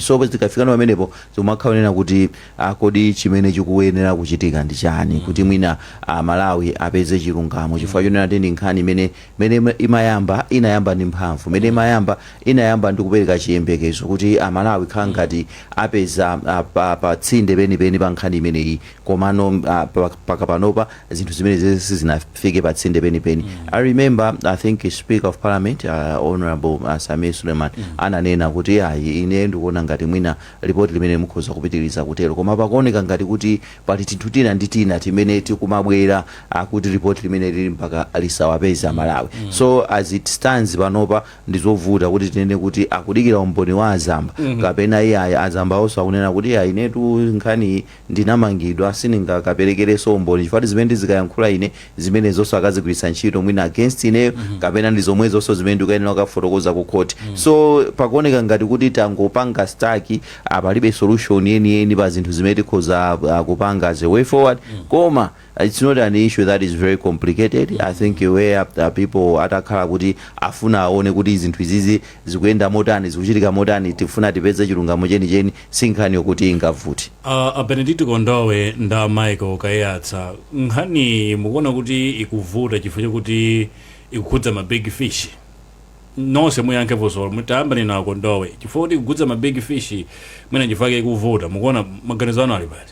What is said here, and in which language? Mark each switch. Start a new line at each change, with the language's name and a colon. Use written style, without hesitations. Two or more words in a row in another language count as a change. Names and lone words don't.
Nyanja: So zikafikana pamenepo zimakhaonena kuti kodi chimene chikuyenera kuchitika ndi chani kuti mwina Malawi apeze chilungamo chifukwa chonena ndi nkhani imene inayamba ndi mphamvu imene inayamba ndi kupereka chiyembekezo kuti Malawi khala ngati apeza pa tsinde penipeni pa nkhani imeneyi. Koma komano paka panopa zinthu zimene sizinafike pa tsinde penipeni.
English: I remember I think Speaker of Parliament Honorable
Nyanja: Samir Suleiman ananena kuti ine ndikuona ngati mwina report limene mukhoza kupitiriza kutero, koma pakuoneka ngati kuti pali tinthu tina ndi tina timene tikumabwera kuti report limene lili mpaka lisawapeza Malawi. So
English: as it stands
Nyanja: panopa ndizovuta kuti tinene kuti akudikira umboni wa azamba kapena iye azamba also akunena kuti inetu nkhani ndinamangidwa sindingakaperekereso umboni chifukwa zimene zikayankhula ine zimene zonso akazigwiritsa ntchito mwina against ineyo kapena ndi zomwe zonso zimene ndikuyenera kufotokoza ku court. So pakuoneka ngati kuti tangopanga staki palibe solution yeniyeni pa zinthu zimene tikhoza kupanga
English: as a way forward,
Nyanja: koma
English: it's not an issue that is very complicated. I think where people
Nyanja: atakhala kuti afuna aone kuti zinthu izizi zikuyenda motani zikuchitika motani tifuna tipeze chilungamo chenicheni sinkhani yokuti ingavuti. Benedict Kondowe nda Michael Kayatsa, nkhani mukuona kuti ikuvuta chifukwa chokuti ikukhudza ma
English: big fish
Nyanja: nonse muyankhe vosolo mutayambani na Kondowe chifukwa kuti ikukhudza ma
English: big fish
Nyanja: mwina chifukwa ikuvuta mukuona maganizo anu ali pati?